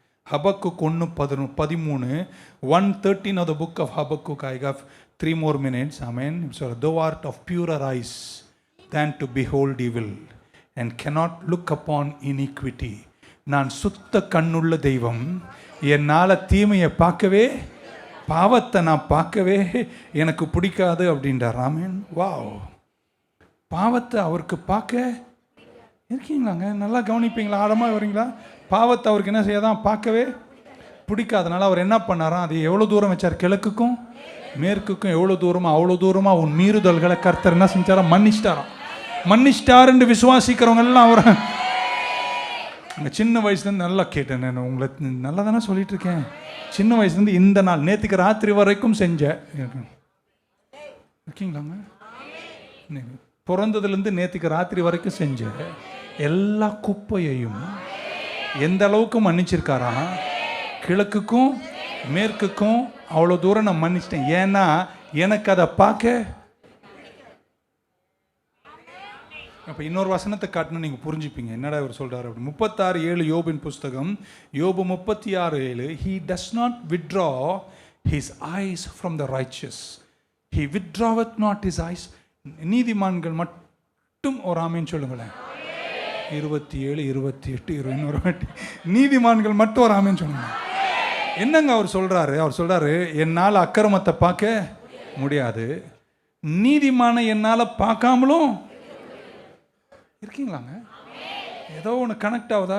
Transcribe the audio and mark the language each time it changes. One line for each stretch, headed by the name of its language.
English: Habakkuk 1:13, 1:13 of the book of Habakkuk. I have 3 more minutes. Amen. So thou art of purer eyes than to behold evil and cannot look upon iniquity.
Tamil: நான் சுத்த கண்ணுள்ள தெய்வம், என்னால் தீமையை பார்க்கவே, பாவத்தை நான் பார்க்கவே எனக்கு பிடிக்காது அப்படின்றார். ஆமென். வாவ். பாவத்தை அவருக்கு பார்க்க இருக்கீங்களாங்க? நல்லா கவனிப்பீங்களா? ஆழமாக வரீங்களா? பாவத்தை அவருக்கு என்ன செய்யாதான் பார்க்கவே பிடிக்காதனால அவர் என்ன பண்ணாராம்? அது எவ்வளோ தூரம் வச்சார்? கிழக்குக்கும் மேற்குக்கும் எவ்வளோ தூரமா அவ்வளோ தூரமாக உன் மீறுதல்களை கர்த்தர் என்ன செஞ்சாரா? மன்னிச்சிட்டாருன்னு விசுவாசிக்கிறவங்க எல்லாம் அவர் சின்ன வயசுலேருந்து நல்லா கேட்டேன். நான் உங்களை நல்லா தானே சொல்லிட்டு இருக்கேன். சின்ன வயசுலேருந்து இந்த நாள் நேற்றுக்கு ராத்திரி வரைக்கும் செஞ்சேன். இருக்கீங்களாங்க? பிறந்ததுலேருந்து நேற்றுக்கு ராத்திரி வரைக்கும் செஞ்ச எல்லா குப்பையையும் எந்த அளவுக்கு மன்னிச்சிருக்காரா? கிழக்குக்கும் மேற்குக்கும் அவ்வளோ தூரம் நான் மன்னிச்சிட்டேன். ஏன்னா எனக்கு அதை பார்க்க. அப்போ இன்னொரு வசனத்தை காட்டினா நீங்கள் புரிஞ்சுப்பீங்க என்னடா இவர் சொல்கிறார் அப்படி.
English: 36:7
Tamil: யோபின் புஸ்தகம், யோபு
English: 36:7, he does not withdraw his eyes from the righteous, he withdraweth not his eyes.
Tamil: நீதிமான்கள் மட்டும் ஒரு ஆமேன்னு சொல்லுங்களேன். 27, 28, 21 நீதிமான்கள் மட்டும் ஒரு ஆமேன்னு சொல்லுங்க. என்னங்க அவர் சொல்கிறாரு? அவர் சொல்கிறாரு, என்னால் அக்கிரமத்தை பார்க்க முடியாது, நீதிமான என்னால் பார்க்காமலும் இருக்கீங்களாங்க? ஏதோ ஒன்று கனெக்ட் ஆகுதா?